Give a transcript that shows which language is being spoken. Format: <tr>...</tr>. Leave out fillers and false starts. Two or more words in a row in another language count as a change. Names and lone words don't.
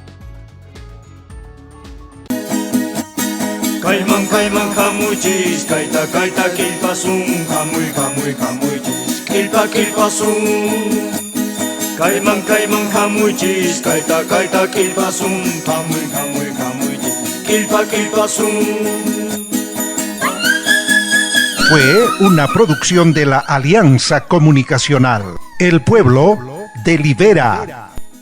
<qu>Kayman hamuchis, kayta kilpasun, hamuychis, kilpasun. Kayman hamuchis, kayta kilpasun, hamuychis, kilpasun.</qu> <es>Fue una producción de la Alianza Comunicacional. El pueblo delibera.</es>